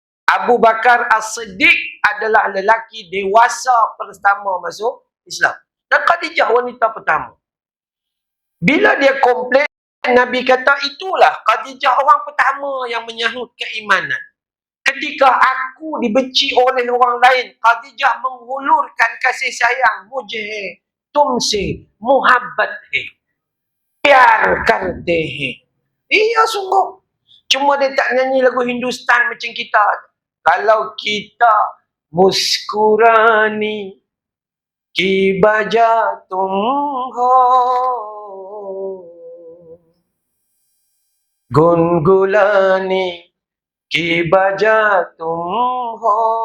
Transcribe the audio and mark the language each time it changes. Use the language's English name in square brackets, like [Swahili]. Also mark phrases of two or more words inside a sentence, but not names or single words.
[Malay] Abu Bakar As-Siddiq adalah lelaki dewasa pertama masuk Islam. Dan Khadijah wanita pertama. Bila dia komplain, Nabi kata itulah Khadijah orang pertama yang menyahut keimanan. Ketika aku dibenci oleh orang lain, Khadijah menghulurkan kasih sayang. [Hindi] मुझे, तुमसे, मुहब्बत है. प्यार करते है. [Malay] Iya sungguh. Cuma dia tak nyanyi lagu Hindustan macam kita. Kalau kita [Hindi] मुस्कुराने की वजह तुम हो, गुनगुनाने की वजह तुम हो.